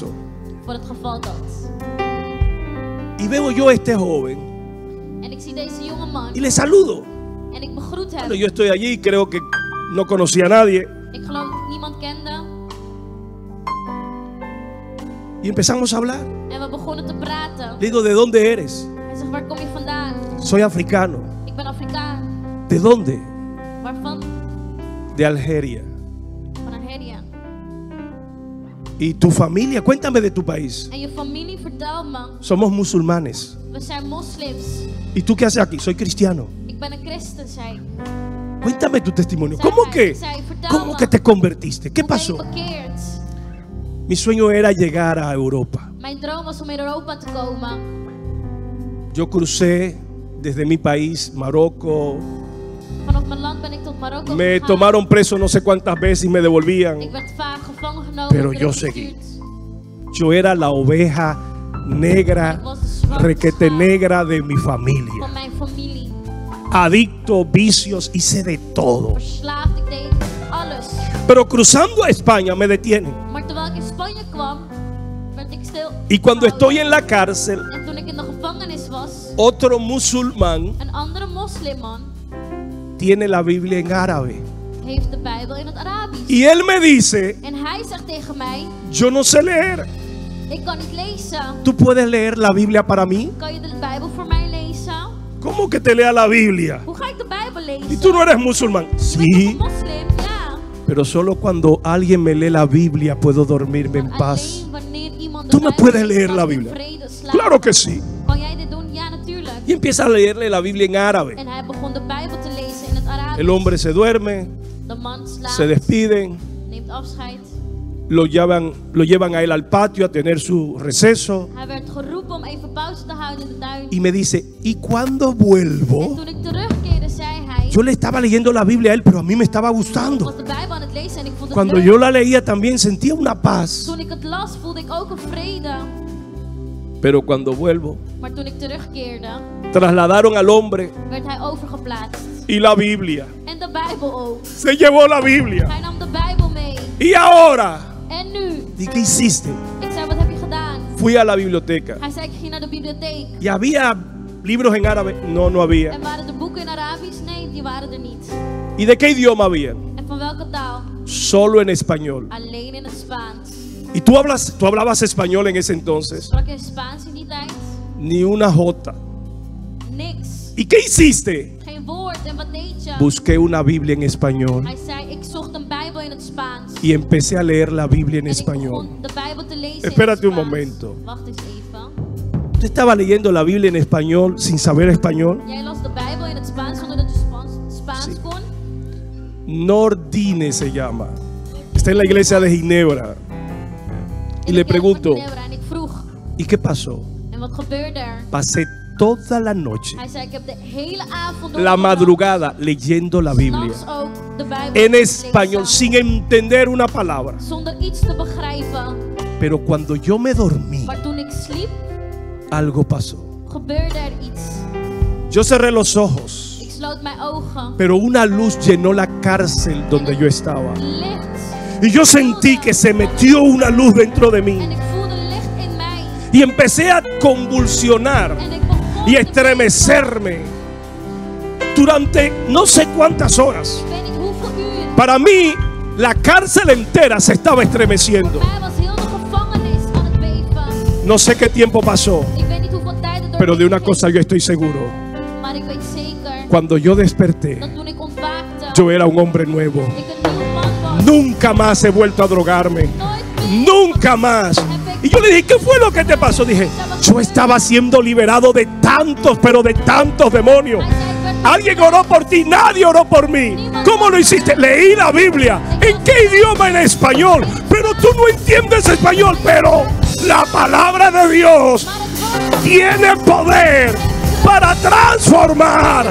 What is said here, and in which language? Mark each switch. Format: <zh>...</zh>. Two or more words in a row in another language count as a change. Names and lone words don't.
<nl>voor het geval dat.</nl> <es>Y veo yo a este joven</es> <nl>En ik zie deze jonge man</nl> <es>y le saludo.</es> <nl>en ik begroet hem.</nl> <es>Bueno, yo estoy allí y creo que no conocía a nadie.</es> <nl>Ik geloof dat niemand kende.</nl> <es>Y empezamos a hablar.</es> <nl>En we begonnen te praten.</nl> <es>Le digo, ¿de dónde eres?</es> <nl>Hij zegt, waar kom je vandaan?</nl> <es>Soy africano.</es> <nl>Ik ben Afrikaan.</nl> <es>¿De dónde?</es> <nl>Waarvan?</nl> <es>De Algeria.</es> <nl>Van Algeria.</nl> <es>¿Y tu familia? Cuéntame de tu país.</es> <nl>En je familie, vertel me.</nl> <es>Somos musulmanes.</es> <nl>We zijn moslims.</nl> <es>¿Y tú qué haces aquí? Soy cristiano.</es> <nl>Ik ben een christen, zei ik.</nl> <es>Cuéntame tu testimonio.</es> <nl>Zei</nl> <es>¿Cómo</es> <nl>hij.</nl> <es>que?</es> <nl>Ik zei, vertel</nl> <es>¿Cómo</es> <nl>me.</nl> <es>que te convertiste? ¿Qué</es> <nl>Hoe ben je</nl> <es>pasó?</es> <nl>bekeerd?</nl> <es>Mi sueño era llegar a Europa.</es> <nl>Mijn droom was om in Europa te komen.</nl> <es>Yo crucé desde mi país, Marocco.</es> <nl>Vanaf mijn land ben ik tot Marokko</nl> <es>Me</es> <nl>gegaan.</nl> <es>tomaron preso no sé cuántas veces y me devolvían.</es> <nl>Ik werd vaak gevangen genomen.</nl> <es>Pero</es> <nl>ik</nl> <es>yo</es> <nl>werd</nl> <es>seguí.</es> <nl>gestuurd.</nl> <es>Yo era la oveja negra,</es> <nl>Ik was de zwarte</nl> <es>requete</es> <nl>schaap</nl> <es>negra de mi familia.</es> <nl>van mijn familie.</nl> <es>Adicto, vicios, hice de todo.</es> <nl>Verslaafd, ik deed alles.</nl> <es>Pero cruzando a España me detienen.</es> <nl>Maar terwijl ik in Spanje kwam, werd ik stil.</nl> <es>Y cuando</es> <nl>gehouden.</nl> <es>estoy en la cárcel,</es> <nl>En toen ik in de gevangenis was,</nl> <es>otro musulmán</es> <nl>een andere moslimman</nl> <es>tiene la Biblia en árabe.</es> <nl>heeft de Bijbel in het Arabisch.</nl> <es>Y él me dice,</es> <nl>En hij zegt tegen mij,</nl> <es>yo no sé leer.</es> <nl>ik kan niet lezen.</nl> <es>¿Tú puedes leer la Biblia para mí?</es> <nl>Kan je de Bijbel voor mij lezen?</nl> <es>¿Cómo que te lea la Biblia?</es> <nl>Hoe ga ik de Bijbel lezen?</nl> <es>Y tú no eres musulmán.</es> <nl>Je bent toch</nl> <es>Sí,</es> <nl>een moslim? Ja.</nl> <es>pero solo cuando alguien me lee la Biblia puedo dormirme en</es> <nl>Maar</nl> <es>paz.</es> <nl>alleen wanneer iemand</nl> <es>Tú</es> <nl>de</nl> <es>me</es> <nl>Bijbel</nl> <es>puedes</es> <nl>leest,</nl> <es>leer</es> <nl>kan</nl> <es>la</es> <nl>ik in</nl> <es>Biblia.</es> <nl>vrede slapen.</nl> <es>Claro que sí.</es> <nl>Kan jij dit doen? Ja, natuurlijk.</nl> <es>Y empieza a leerle la Biblia en árabe.</es> <nl>En hij begon de Bijbel te lezen in het Arabisch.</nl> <es>El hombre se duerme,</es> <nl>De man slaapt,</nl> <es>se despiden,</es> <nl>neemt afscheid.</nl> <es>lo llevan a él al patio a tener su receso.</es> <nl>Hij werd geroepen om even pauze te houden in de tuin.</nl> <es>Y me dice, ¿y cuando</es> <nl>En</nl> <es>vuelvo?</es> <nl>toen ik terugkeerde, zei hij...</nl> <es>Yo le estaba leyendo la Biblia a él, pero a mí me estaba</es> <nl>Ik</nl> <es>gustando.</es> <nl>was de Bijbel aan het lezen en ik vond het</nl> <es>Cuando</es> <nl>leuk.</nl> <es>yo la leía también sentía una paz.</es> <nl>Toen ik het las, voelde ik ook een vrede.</nl> <es>Pero cuando vuelvo,</es> <nl>Maar toen ik terugkeerde,</nl> <es>trasladaron al hombre</es> <nl>werd hij overgeplaatst.</nl> <es>y la Biblia.</es> <nl>En de Bijbel ook.</nl> <es>Se llevó la Biblia.</es> <nl>Hij nam de Bijbel mee.</nl> <es>Y ahora,</es> <nl>En nu?</nl> <es>¿y qué hiciste?</es> <nl>Ik zei, wat heb je gedaan?</nl> <es>Fui a la biblioteca.</es> <nl>Hij zei, ik ging naar de bibliotheek.</nl> <es>¿Y había libros en árabe? No, no había.</es> <nl>En waren de boeken in Arabisch? Nee, die waren er niet.</nl> <es>¿Y de qué idioma había?</es> <nl>En van welke taal?</nl> <es>Solo en español.</es> <nl>Alleen in het Spaans.</nl> <es>¿Y tú hablabas español en ese entonces?</es> <nl>Sprak je Spaans in die tijd?</nl> <es>Ni una jota.</es> <nl>Niks.</nl> <es>¿Y qué hiciste?</es> <nl>Geen woord. En wat deed je?</nl> <es>Busqué una Biblia en español</es> <nl>Hij zei, ik zocht een Bijbel in het Spaans.</nl> <es>y empecé a leer la Biblia en</es> <nl>En ik</nl> <es>español.</es> <nl>begon de Bijbel te lezen</nl> <es>Espérate</es> <nl>in</nl> <es>un</es> <nl>het Spaans.</nl> <es>momento.</es> <nl>Wacht eens even.</nl> <es>¿Tú estabas leyendo la Biblia en español sin saber español?</es> <nl>Jij las de Bijbel in het Spaans zonder dat je Spaans</nl> <es>Sí.</es> <nl>kon?</nl> <es>Nordine se llama. Está en la iglesia de Ginebra. Y</es> <nl>In</nl> <es>le</es> <nl>de kerk van</nl> <es>pregunto,</es> <nl>Ginebra. En ik vroeg,</nl> <es>¿y qué pasó?</es> <nl>en wat gebeurde er?</nl> <es>Pasé toda la noche,</es> <nl>Hij zei, ik heb de hele avond</nl> <es>la</es> <nl>doorgebracht,</nl> <es>madrugada, leyendo la Biblia</es> <nl>s'nachts ook de Bijbel</nl> <es>en</es> <nl>gelezen,</nl> <es>español sin entender una palabra.</es> <nl>zonder iets te begrijpen.</nl> <es>Pero cuando yo me dormí,</es> <nl>Maar toen ik sliep,</nl> <es>algo pasó.</es> <nl>gebeurde er iets.</nl> <es>Yo cerré los ojos</es> <nl>Ik sloot mijn ogen.</nl> <es>Pero una luz llenó la cárcel donde yo estaba.</es> <nl>Licht.</nl> <es>Y yo sentí que se metió una luz dentro de mí.</es> <nl>En ik voelde licht in mij.</nl> <es>Y empecé a convulsionar</es> <nl>En ik begon</nl> <es>y</es> <nl>te</nl> <es>estremecerme durante no sé cuántas horas.</es> <nl>Ik weet niet hoeveel uur.</nl> <es>Para mí, la cárcel entera se estaba estremeciendo.</es> <nl>Voor mij was heel de gevangenis aan het beven.</nl> <es>No sé qué tiempo pasó,</es> <nl>Ik weet niet hoeveel tijd het</nl> <es>pero de una</es> <nl>doorheen</nl> <es>cosa</es> <nl>ging,</nl> <es>yo estoy seguro.</es> <nl>maar ik weet zeker</nl> <es>Cuando yo desperté,</es> <nl>dat toen ik ontwaakte,</nl> <es>yo era un hombre nuevo.</es> <nl>ik een nieuw man was.</nl> <es>Nunca más he vuelto a drogarme.</es> <nl>Nooit meer.</nl> <es>Nunca más. Y yo le dije, ¿qué fue lo que te pasó? Dije, yo estaba siendo liberado de tantos, pero de tantos demonios. Alguien oró por ti, nadie oró por mí. ¿Cómo lo hiciste? Leí la Biblia. ¿En qué idioma? En español. Pero tú no entiendes español. Pero la palabra de Dios tiene poder para transformar.</es>